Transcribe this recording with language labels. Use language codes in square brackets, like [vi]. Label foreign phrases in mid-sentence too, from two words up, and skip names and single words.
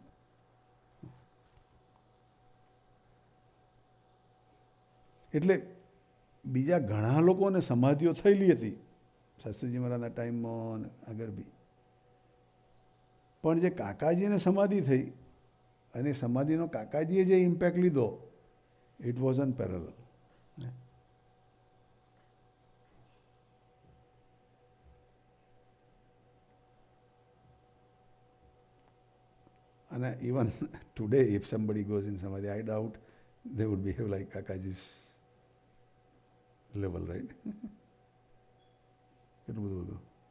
[gu] એટલે બીજા ઘણા લોકોને સમાધિઓ થયેલી હતી શાસ્ત્રીજી મહારાજના ટાઈમમાં અને આગળ બી, પણ જે કાકાજીને સમાધિ થઈ અને સમાધિનો કાકાજીએ જે ઇમ્પેક્ટ લીધો, [en] it was unparalleled. And even today, if somebody goes in Samadhi, I doubt they would behave like Kakaji's level, right? [gu] કેટલું બધું હતું.